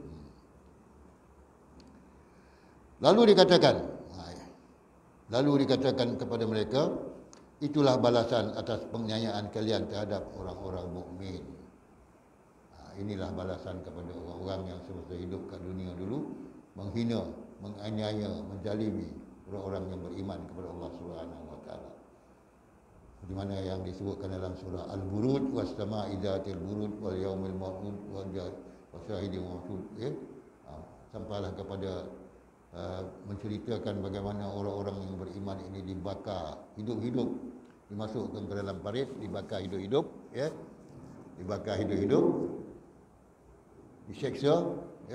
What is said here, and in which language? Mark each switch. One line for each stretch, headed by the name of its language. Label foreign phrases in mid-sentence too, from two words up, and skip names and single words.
Malay: Lalu dikatakan kepada mereka, itulah balasan atas penganiayaan kalian terhadap orang-orang mukmin. Inilah balasan kepada orang-orang yang semasa hidup kat dunia dulu menghina, menganiaya, menzalimi orang-orang yang beriman kepada Allah
Arabic: سبحانه وتعالى.
Malay: Di mana yang disebutkan dalam surah Al-Buruj,
Arabic: والسماء ذات البروج واليوم الموعود وشاهد موعود,
Malay: ya. Sampailah kepada menceritakan bagaimana orang-orang yang beriman ini dibakar hidup-hidup, dimasukkan ke dalam parit, dibakar hidup-hidup, ya. Dibakar hidup-hidup, diseksa, ya.